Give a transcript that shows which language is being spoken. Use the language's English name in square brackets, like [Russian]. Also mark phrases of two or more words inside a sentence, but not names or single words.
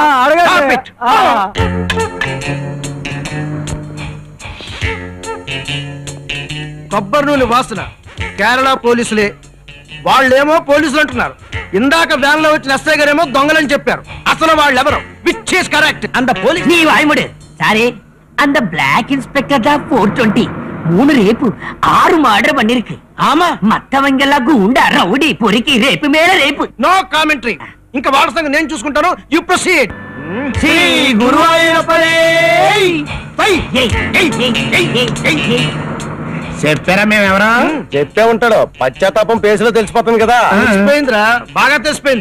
[Telugu] కొబ్బరి నూనె వాసన కేరళ పోలీసులే. వాళ్ళేమో పోలీసులు అంటున్నారు. ఇందాక వ్యాన్ లో వచ్చిన ఎస్ఐ గారేమో దొంగలని చెప్పారు. అసలు వాళ్ళెవరు? [English] which is correct? [Telugu] అంత పోలీస్ [Tamil] நீ வாய்முடு சாரே. அந்த பிளாக் இன்ஸ்பெக்டர் தான் 420 3 ரேப்பு 6 மர்டர் பண்ணிருக்கு. ఆమా மத்தவங்க எல்லாம் குண்டா ரவுடி பொறுக்கி ரேப்பு மேல ரேப்பு. [English] no commentary. [Telugu] ఇంకా వాళ్ళ సంగతి నేను చూసుకుంటాను. [English] you proceed. [Telugu] శ్రీ గురువాయూరప్పనే. చెప్పారా మేము ఎవరా? చెప్పే ఉంటాడు. పశ్చాత్తాపం పేసులో తెలిసిపోతుంది కదా. తెలిసిపోయిందిరా, బాగా తెలిసిపోయింది.